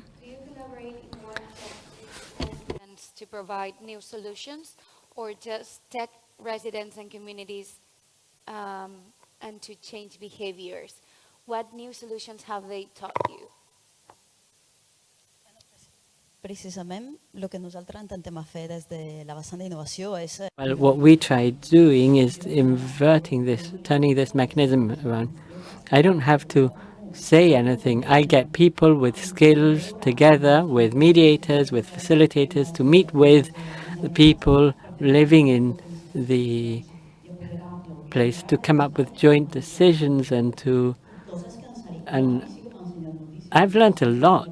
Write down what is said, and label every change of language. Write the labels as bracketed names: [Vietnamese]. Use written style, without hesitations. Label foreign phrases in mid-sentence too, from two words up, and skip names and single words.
[English] Do you collaborate in workshops to provide new solutions, or just tech residents and communities and to change behaviors? What new solutions have they taught you? [Catalan] precisament el que nosaltres intentem fer des de la vessant d'innovació és... [English] Well, what we tried doing is inverting this, turning this mechanism around. I don't have to say anything. I get people with skills together, with mediators, with facilitators, to meet with the people living in the place, to come up with joint decisions and I've learned a lot.